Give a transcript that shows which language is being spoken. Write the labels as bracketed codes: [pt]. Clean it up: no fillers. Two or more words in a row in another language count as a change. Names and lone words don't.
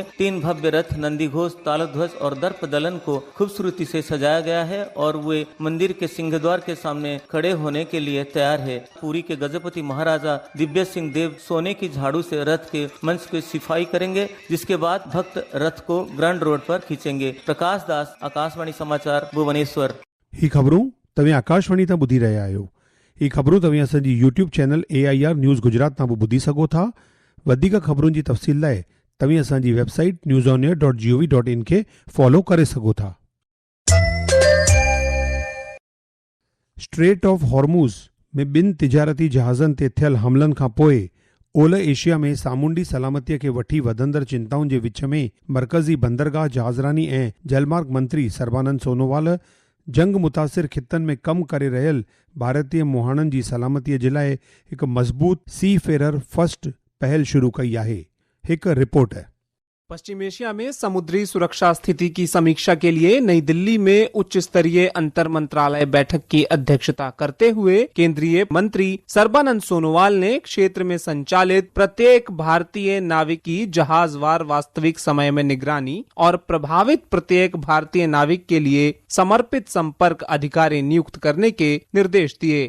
[hi] 3 भव्य रथ, नंदी घोष, तालध्वज और दर्प दलन को खूबसूरती से सजाया गया है और वे मंदिर के सिंहद्वार के सामने खड़े होने के लिए तैयार है। पुरी के गजपति महाराजा दिव्य सिंह देव सोने की झाड़ू से रथ के मंच की सफाई करेंगे, जिसके बाद भक्त रथ को ग्रांड रोड पर खींचेंगे। प्रकाश दास, आकाशवाणी समाचार, भुवनेश्वर। [sd] ही खबरूं तव्हां आकाशवाणी तां ॿुधी रहिया आहियो। ही खबरूं तव्हां असांजी यूट्यूब चैनल AIR न्यूज़ गुजरात तां बि ॿुधी सघो था। वधीक खबरुनि जी तफ़सील लाइ तव्हां असांजी वेबसाइट newsonair.gov.in खे फॉलो करे सघो था। स्ट्रेट ऑफ हॉर्मूज़ में 2 तिजारती जहाज़नि ते थियल हमलनि खां पोइ ओलह एशिया में सामूंडी सलामतीअ खे वठी वधंदड़ चिंताउनि जे विच में मरकज़ी बंदरगाह, जहाज़रानी ऐं जलमार्ग मंत्री सर्बानंद सोनोवाल जंग मुतासिर खित्तनि में कमु करे रहियल भारतीय मुहाणनि जी सलामतीअ जे लाइ हिकु मज़बूत [en] seafarer first [sd] पहल शुरू कई आहे। हिकु रिपोर्ट है। [hi] पश्चिम एशिया में समुद्री सुरक्षा स्थिति की समीक्षा के लिए नई दिल्ली में उच्च स्तरीय अंतर मंत्रालय बैठक की अध्यक्षता करते हुए केंद्रीय मंत्री सर्बानंद सोनोवाल ने क्षेत्र में संचालित प्रत्येक भारतीय नाविक की जहाजवार वास्तविक समय में निगरानी और प्रभावित प्रत्येक भारतीय नाविक के लिए समर्पित संपर्क अधिकारी नियुक्त करने के निर्देश दिए।